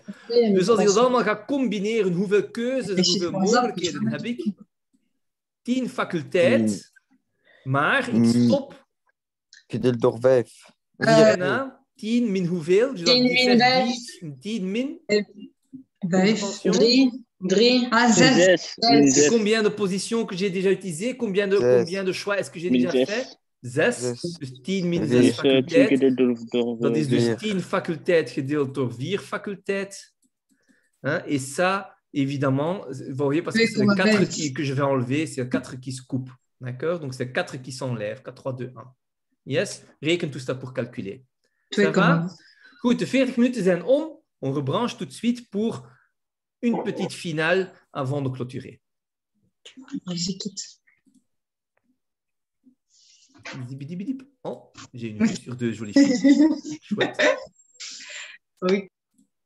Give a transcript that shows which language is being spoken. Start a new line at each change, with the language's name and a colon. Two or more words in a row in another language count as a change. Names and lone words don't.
Dutch: Dus als ik dat allemaal ga combineren, hoeveel keuzes en hoeveel mogelijkheden heb ik? 10 faculteit, maar ik stop Gedeeld door 5. bijna 10 min hoeveel? Dus dat 10 die min 5, 5. 10 min 5, 3. 3. ah, 6, 6.
French: Et combien de positions que j'ai déjà utilisées? Combien de choix est-ce que j'ai déjà fait? 6.
Dutch: Dus 10 min 6 Vier. Dus 10 faculteit. gedeeld door Dat is dus 4. 10 faculteit gedeeld door 4 faculteit.
French: Hein? Et ça, évidemment, vous voyez, parce que c'est le 4 que je vais enlever, c'est le 4 qui se coupe. D'accord? Donc, c'est 4 qui s'enlève. 4, 3, 2, 1. Yes? Reken tout ça pour calculer. Ça va?
Dutch: Goed, de 40 minuten zijn om.
French: On rebranche tout de suite pour une petite finale avant de clôturer. Bidibidibidip. Oh, j'ai une vue sur deux jolies filles. Chouette.